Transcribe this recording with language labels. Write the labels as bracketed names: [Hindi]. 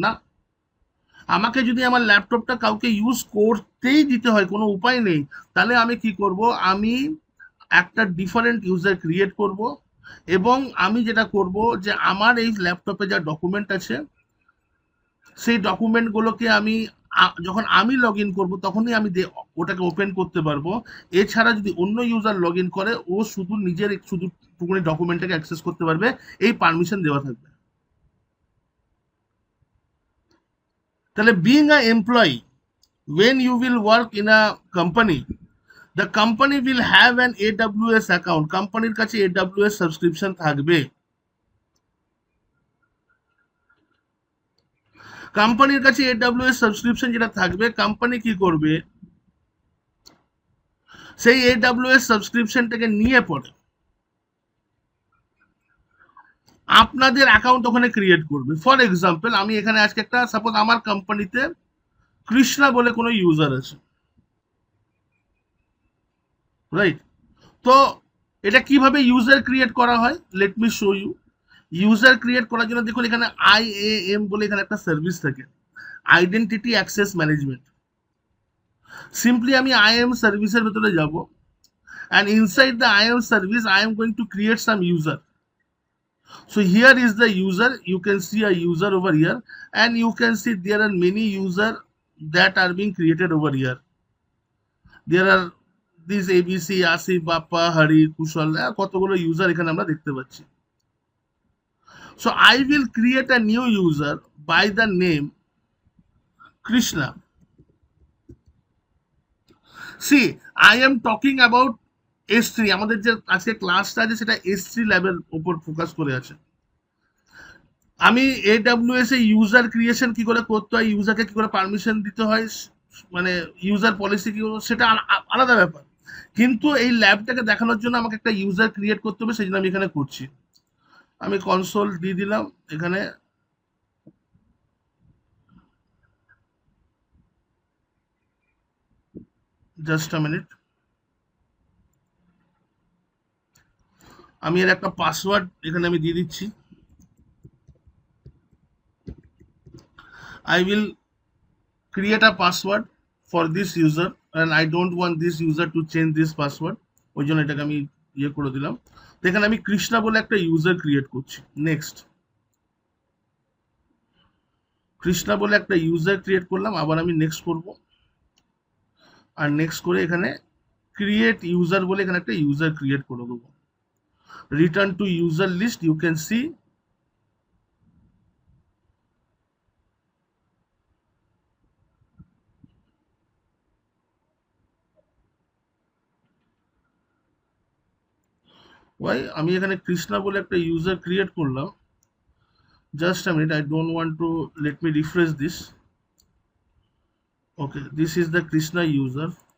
[Bangla] না, আমাকে যদি আমার ল্যাপটপটা কাউকে ইউজ করতেই দিতে হয়, কোনো উপায় নেই, তাহলে আমি কি করব, আমি একটা ডিফারেন্ট ইউজার ক্রিয়েট করব, এবং আমি যেটা করব যে আমার এই ল্যাপটপে যা ডকুমেন্ট আছে সেই ডকুমেন্টগুলোকে আমি যখন আমি লগ ইন করবো তখনই আমি ওটাকে ওপেন করতে পারবো। এছাড়া যদি অন্য ইউজার লগ ইন করে, ও শুধু নিজের শুধু টুকুনি ডকুমেন্টটাকে অ্যাক্সেস করতে পারবে, এই পারমিশন দেওয়া থাকবে। তাহলে [English] being a employee, when you will work in a company, the company will have an AWS account, [Bangla] কোম্পানির কাছে AWS সাবস্ক্রিপশন থাকবে। কোম্পানির কাছে AWS সাবস্ক্রিপশন যেটা থাকবে, কোম্পানি কি করবে, সেই AWS সাবস্ক্রিপশনটাকে নিয়ে পড়ে আপনাদের অ্যাকাউন্ট ওখানে ক্রিয়েট করবে। ফর এক্সাম্পল, আমি এখানে আজকে একটা, সাপোজ আমার কোম্পানিতে কৃষ্ণা বলে কোনো ইউজার আছে, রাইট? তো এটা কিভাবে ইউজার ক্রিয়েট করা হয়, [English] Let me show you. [Bangla] User create করার জন্য দেখুন এখানে IAM বলে এখানে একটা সার্ভিস থাকে, আইডেন্টিটি অ্যাক্সেস ম্যানেজমেন্ট। সিম্পলি আমি IAM সার্ভিসের ভেতরে যাব, [English] and inside the IAM service I am going to create some user. So here is the user, you can see a user over here, and you can see there are many user that are being created over here. There are these [Bangla] ABC, Asif, Bappa, Hari, Kushal, কতগুলো user এখানে আমরা দেখতে পাচ্ছি। [English] So I will create a new user by the name Krishna. See, I am talking about S3, [Bangla] আমাদের যে আজকে ক্লাসটা আছে সেটা S3 ল্যাবের উপর ফোকাস করে আছে। আমি AWS এ ইউজার ক্রিয়েশন কি করে করতে হয়, ইউজারকে কি করে পারমিশন দিতে হয়, মানে ইউজার পলিসি কি, সেটা আলাদা ব্যাপার। কিন্তু এই ল্যাবটাকে দেখানোর জন্য আমাকে একটা ইউজার ক্রিয়েট করতে হবে, সেই জন্য আমি এখানে করছি। আমি কনসোল দিয়ে দিলাম এখানে, [English] Just a minute. [Bangla] আমি এর একটা পাসওয়ার্ড এখানে আমি দিয়ে দিচ্ছি। [English] I will create a password for this user and I don't want this user to change this password, [Bangla] ওই জন্য এটাকে আমি ইয়ে করে দিলাম। তো এখানে আমি কৃষ্ণা বলে একটা ইউজার ক্রিয়েট করছি। নেক্সট, কৃষ্ণা বলে একটা ইউজার ক্রিয়েট করলাম, আবার আমি নেক্সট করব, আর নেক্সট করে এখানে ক্রিয়েট ইউজার বলে এখানে একটা ইউজার ক্রিয়েট করে দেবো। [English] return to user list, you can see why, [Bangla] আমি এখানে কৃষ্ণা বলে একটা ইউজার ক্রিয়েট করলাম। [English] Just a minute, I don't want to, let me refresh this. Okay, this is the Krishna user.